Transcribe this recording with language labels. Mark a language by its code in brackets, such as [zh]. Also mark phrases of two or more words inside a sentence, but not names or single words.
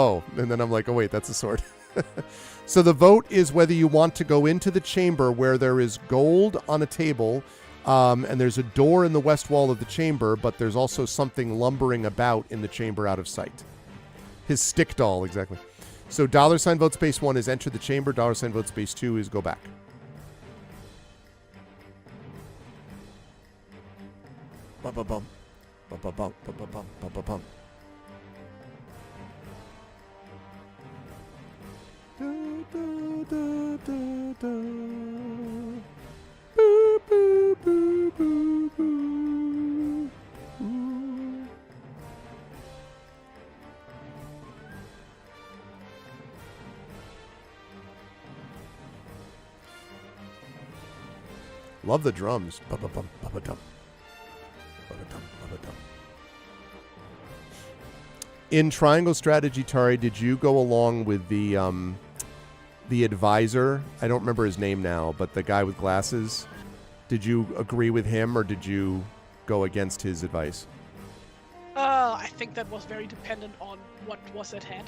[en] Oh, and then I'm like, oh wait, that's a sword. So the vote is whether you want to go into the chamber where there is gold on a table, and there's a door in the west wall of the chamber, but there's also something lumbering about in the chamber out of sight. His stick doll, exactly. So $ vote space 1 is enter the chamber. $ vote space 2 is go back. Ba-ba-bum. Ba-ba-bum. Ba-ba-bum. Ba-ba-bum. Boo, boo, boo, boo, boo. Love the drums. Ba-ba-bum, ba-ba-dum. Ba-ba-dum, ba-ba-dum. In Triangle Strategy, Tari, did you go along with the advisor? I don't remember his name now, but the guy with glasses. Did you agree with him, or did you go against his advice? I think that was very dependent on what was at hand.